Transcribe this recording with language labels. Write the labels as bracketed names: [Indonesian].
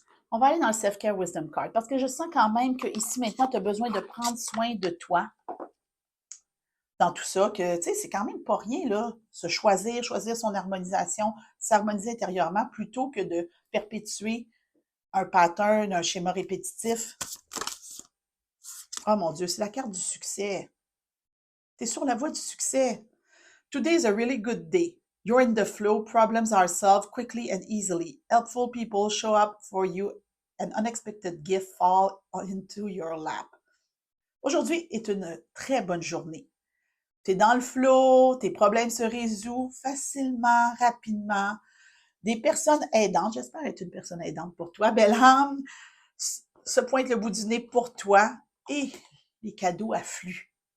[French] On va aller dans le Self-Care Wisdom Card parce que je sens quand même que ici maintenant, tu as besoin de prendre soin de toi dans tout ça, que tu sais, c'est quand même pas rien, là, se choisir, choisir son harmonisation, s'harmoniser intérieurement plutôt que de perpétuer un pattern, un schéma répétitif. Oh mon Dieu, c'est la carte du succès. Tu es sur la voie du succès. [English] Today is a really good day. You're in the flow, problems are solved quickly and easily. Helpful people show up for you, and unexpected gifts fall into your lap. [French] Aujourd'hui est une très bonne journée. Tu es dans le flow, tes problèmes se résolvent facilement, rapidement. Des personnes aidantes, j'espère être une personne aidante pour toi, belle âme, se pointent le bout du nez pour toi et les cadeaux affluent.